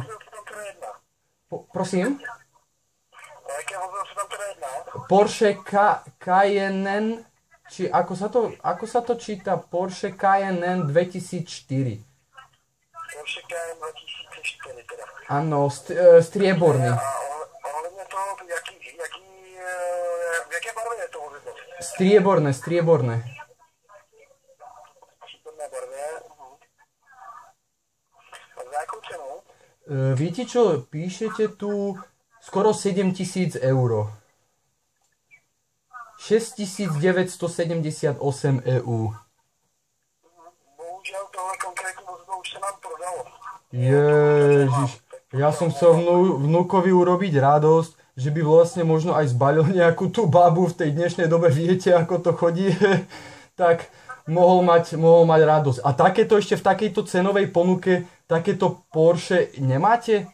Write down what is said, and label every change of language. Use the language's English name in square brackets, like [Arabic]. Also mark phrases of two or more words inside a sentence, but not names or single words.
[Czech] Prosím? O jaké vozidlo se tam teda jedná? [Slovak] Porsche Cayenne, či ako sa to číta? Porsche Cayenne 2004. Porsche Cayenne 2004 teda. Áno, strieborný. [Czech] A ohledně toho, v jaké barvě je to vozidlo? [Slovak] Strieborné. [Czech] Případné barvě. A za jakou cenu? [Slovak] Viete čo, píšete tu skoro 7 000 eur. 6978 EU. [Czech] Bohužel tohle konkrétní vozidlo už se nám prodalo. [Slovak] Ježiš, ja som chcel vnúkovi urobiť radosť, že by vlastne možno aj zbalil nejakú tú babu v tej dnešnej dobe, viete ako to chodí, tak mohol mať radosť. A takéto ešte v takejto cenovej ponuke, takéto Porsche nemáte?